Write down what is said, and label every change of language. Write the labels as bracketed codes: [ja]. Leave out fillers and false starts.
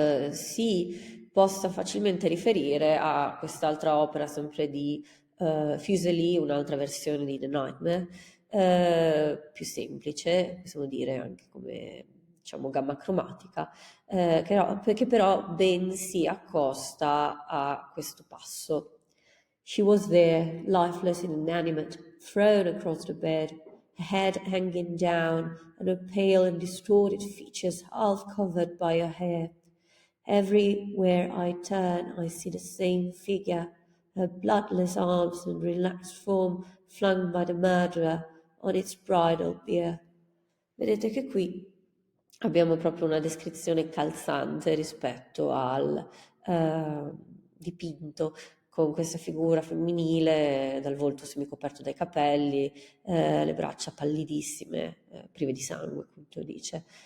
[it] si possa facilmente riferire a quest'altra opera sempre di Fuseli, un'altra versione di The Nightmare, più semplice, possiamo dire anche come diciamo gamma cromatica, che però ben si accosta a questo passo. [en] She was there, lifeless and inanimate, thrown across the bed, her head hanging down, and her pale and distorted features half covered by her hair. Everywhere I turn, I see the same figure, her bloodless arms and relaxed form flung by the murderer on its bridal bier. [it] Vedete che qui abbiamo proprio una descrizione calzante rispetto al dipinto con questa figura femminile dal volto semicoperto dai capelli, le braccia pallidissime, prive di sangue, appunto dice,